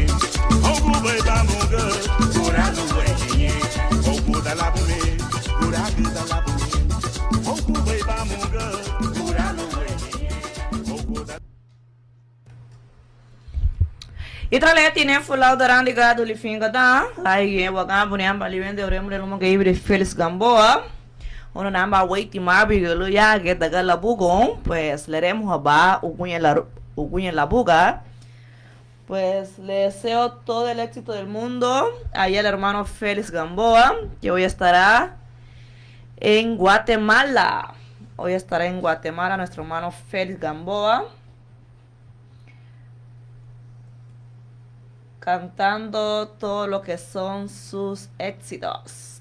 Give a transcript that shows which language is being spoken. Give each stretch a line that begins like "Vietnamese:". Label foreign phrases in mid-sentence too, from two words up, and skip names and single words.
Garifuna: Ogu bai ba monga, buragra weje. Ogu da la bume, buragra da la bume. Ogu bai ba monga, buragra weje. Ogu da Itrale tine fulau darandi gado li finga da ai wagambo ne amba li wende oremo le lumo geibre Felix Gamboa ono namba waiti mabi gelo ya ge daga labugon pues leremos aba uguña la buga
Spanish: pues le deseo todo el éxito del mundo ahí el hermano Felix Gamboa que hoy estará en Guatemala nuestro hermano Felix Gamboa cantando todo lo que son sus éxitos.